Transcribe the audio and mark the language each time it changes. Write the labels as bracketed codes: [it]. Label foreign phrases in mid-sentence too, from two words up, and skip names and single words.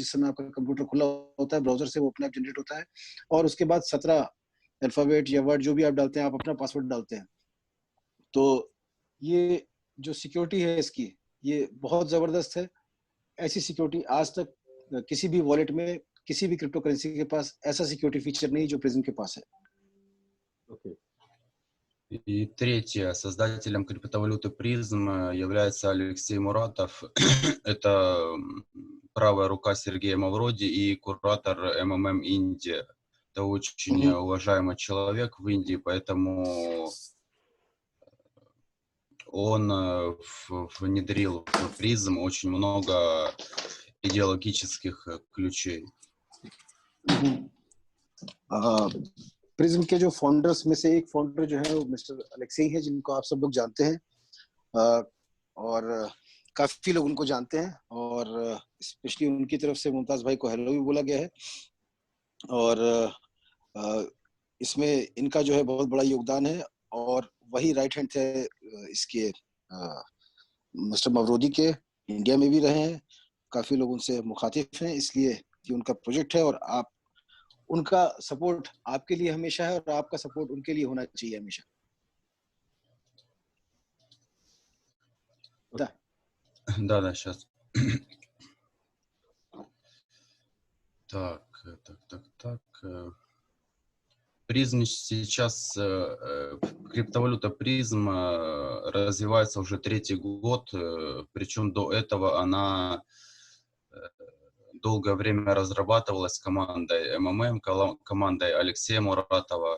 [hi] जिस समय आपका कंप्यूटर खुला होता है ब्राउजर से वो अपने आप जनरेट होता है, और उसके बाद 17 अल्फाबेट या वर्ड जो भी आप डालते हैं, आप अपना पासवर्ड डालते हैं। तो ये जो सिक्योरिटी है इसकी, ये बहुत जबरदस्त है। ऐसी सिक्योरिटी आज तक किसी भी वॉलेट में किसी भी [en] crypto currency [hi] के पास ऐसा [en] security feature [hi] नहीं जो प्रिज्म के पास है। [en] Okay. [ru] И третье, создателем криптовалюты призм является Алексей Муратов. Это правая рука Сергея Мавроди и куратор МММ Индия. Это очень уважаемый человек в Индии, поэтому он внедрил в призм очень много идеологических ключей. [hi] प्रिज्म के जो फाउंडर्स में से एक फाउंडर जो है वो मिस्टर अलेक्सी है, जिनको आप सब लोग जानते हैं, और काफी लोग उनको जानते हैं, और स्पेशली उनकी तरफ से मुमताज भाई को हेलो भी बोला गया है। और इसमें इनका जो है बहुत बड़ा योगदान है, और वही [en] right hand [hi] थे इसके मिस्टर मवरोदी के, इंडिया में भी रहे हैं, काफी लोग उनसे मुखातिब हैं, इसलिए कि उनका प्रोजेक्ट है और आप उनका सपोर्ट आपके लिए हमेशा है और आपका सपोर्ट उनके लिए होना चाहिए हमेशा। [ru] Да, сейчас. Так. Призм сейчас, криптовалюта призм развивается уже третий год, причем до этого она долгое время разрабатывалась командой МММ, командой Алексея Муратова.